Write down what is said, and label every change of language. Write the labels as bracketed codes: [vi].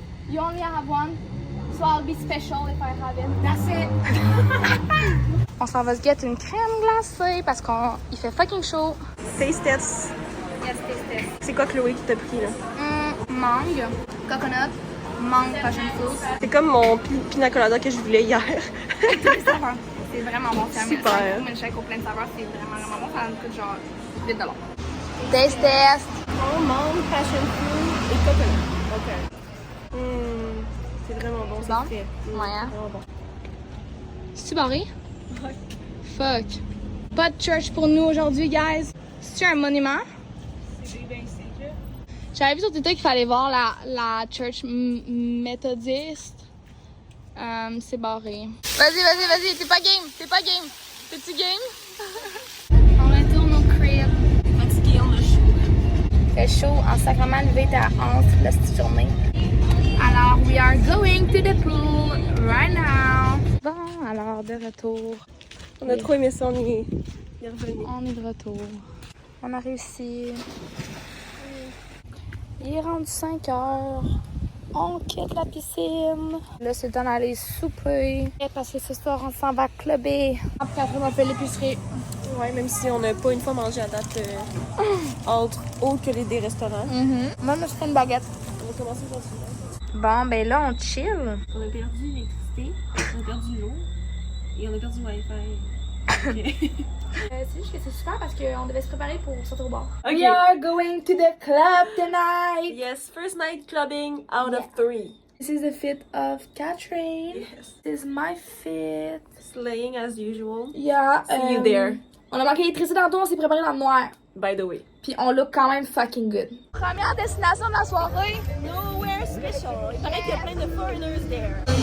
[en] You only have one, so I'll be special if I have it. That's it. [fr] On s'en va se get une crème glacée parce qu'il fait fucking chaud. [en] Taste test. Yes, taste test. [fr] C'est quoi Chloé qui t'a pris là? [en] Mangue, coconut, mangue, passion fruit. [fr] C'est comme mon pina colada que je voulais hier. C'est vraiment bon. C'est Super. un milkshake au plein de saveurs. C'est vraiment bon. Ça nous coûte genre $8. [en] Taste test. [fr] Mangue, passion fruit et coconut. Ok. C'est vraiment bon. C'est bon? Fait. Ouais, hein? Vraiment bon. C'est-tu barré? Ouais. Fuck. Pas de church pour nous aujourd'hui, guys. C'est-tu un monument? J'avais vu sur TikTok qu'il fallait voir la church méthodiste. C'est barré. Vas-y, t'es pas game, T'es-tu game? On retourne au crib. Fatigué, on a chaud. Il fait chaud en sacrement, levé à 11 la petite journée. [en] Alors, we are going to the pool right now. [fr] Bon, alors, de retour. On a trop aimé ça, on est revenu. On est de retour. On a réussi. Il est rendu 5 heures. On quitte la piscine. Là, c'est le temps d'aller souper. Parce que ce soir, on s'en va clubber. Après, on fait l'épicerie. Ouais, même si on n'a pas une fois mangé à date entre autres que des restaurants. Moi, je me suis fait une baguette. On va commencer aujourd'hui. Bon, ben là, on chill. On a perdu l'électricité, on a perdu l'eau et on a perdu le Wi-Fi. C'est juste que c'est super parce qu'on devait se préparer pour sortir au bar. [en] Okay. We are going to the club tonight. Yes, first night clubbing out of 3. This is the fit of Catherine. Yes. This is my fit. Slaying as usual. Yeah. See you there. [fr] On a manqué l'électricité tantôt, on s'est préparé dans le noir. [en] By the way. [fr] Puis on look quand même fucking good. Première destination de la soirée. [en] Nowhere special. [fr] Il paraît qu'il y a plein de foreigners there.